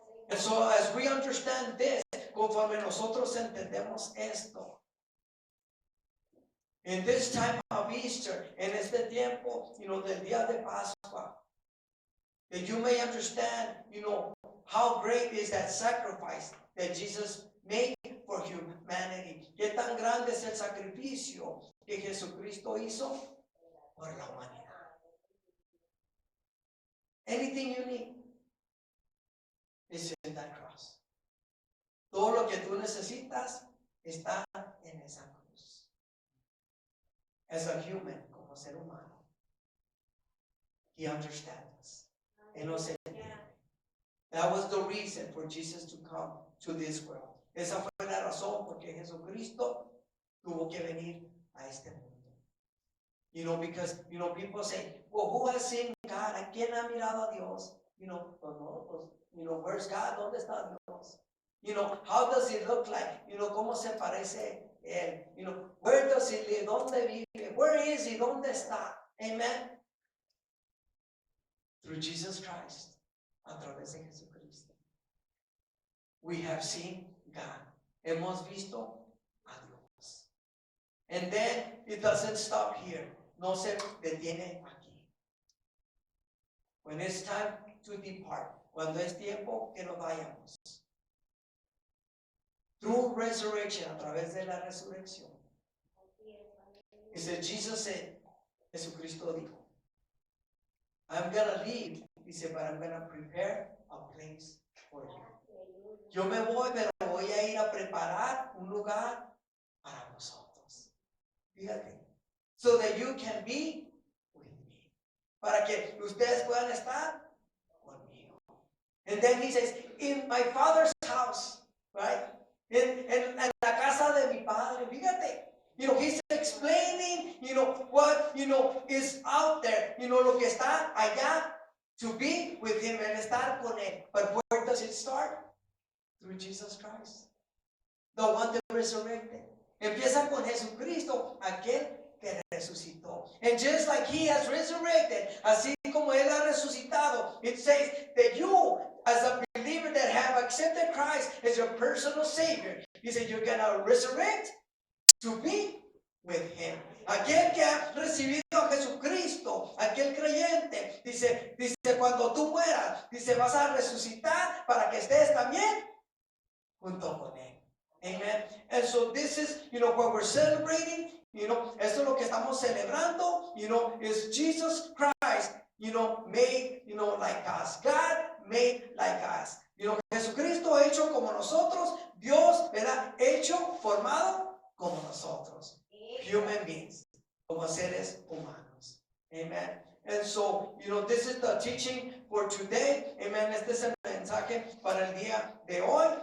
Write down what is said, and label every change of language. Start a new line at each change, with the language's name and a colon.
English: And so as we understand this,
Spanish: conforme nosotros entendemos esto,
English: in this time of Easter,
Spanish: en este tiempo, del día de Pascua,
English: that you may understand, how great is that sacrifice that Jesus made for humanity.
Spanish: Qué tan grande es el sacrificio que Jesucristo hizo por la humanidad.
English: Anything you need is in that cross.
Spanish: Todo lo que tú necesitas está en esa cruz.
English: As a human,
Spanish: como ser humano,
English: He understands.
Spanish: Él nos entiende.
English: That was the reason for Jesus to come to this world.
Spanish: Esa fue la razón por que Jesucristo tuvo que venir a este mundo.
English: You know, because, you know, people say, well, who has seen God?
Spanish: ¿A quién ha mirado a Dios? You know, pues no, pues, you know,
English: where's God?
Spanish: ¿Dónde está Dios?
English: You know, how does he look like?
Spanish: You know, ¿cómo se parece él?
English: You know, where does he live?
Spanish: ¿Dónde vive?
English: Where is he?
Spanish: ¿Dónde está? Amen.
English: Through Jesus Christ,
Spanish: a través de Jesucristo,
English: we have seen God.
Spanish: Hemos visto a Dios.
English: And then it doesn't stop here.
Spanish: No se detiene aquí.
English: When it's time to depart,
Spanish: cuando es tiempo que nos vayamos,
English: through resurrection,
Spanish: a través de la resurrección,
English: it says, Jesus said,
Spanish: Jesucristo dijo,
English: I'm gonna leave, dice, but I'm gonna prepare a place for you.
Spanish: Yo me voy, pero voy a ir a preparar un lugar para vosotros. Fíjate.
English: So that you can be with me.
Spanish: Para que ustedes puedan estar conmigo.
English: And then he says, in my father's house, right?
Spanish: En la casa de mi padre. Fíjate.
English: You know, he's explaining, you know, what, you know, is out there.
Spanish: You know, lo que está allá
English: to be with him
Spanish: and estar con él.
English: But where does it start? Through Jesus Christ. The one that resurrected.
Spanish: Empieza con Jesucristo, aquel que resucitó.
English: And just like he has resurrected,
Spanish: así como él ha resucitado,
English: it says that you, as a believer that have accepted Christ as your personal Savior, he said you're going to resurrect to be with him.
Spanish: Aquel que ha recibido a Jesucristo, aquel creyente, dice, cuando tú mueras, dice, vas a resucitar para que estés también junto con él. Amen.
English: And so this is, you know, what we're celebrating, you know,
Spanish: esto es lo que estamos celebrando,
English: you know, is Jesus Christ, you know, made, you know, like us. God made like us.
Spanish: You know, Jesucristo hecho como nosotros, Dios, ¿verdad? Hecho, formado como nosotros.
English: Human beings,
Spanish: como seres humanos. Amen.
English: And so, you know, this is the teaching for today. Amen.
Spanish: Este es el mensaje para el día de hoy.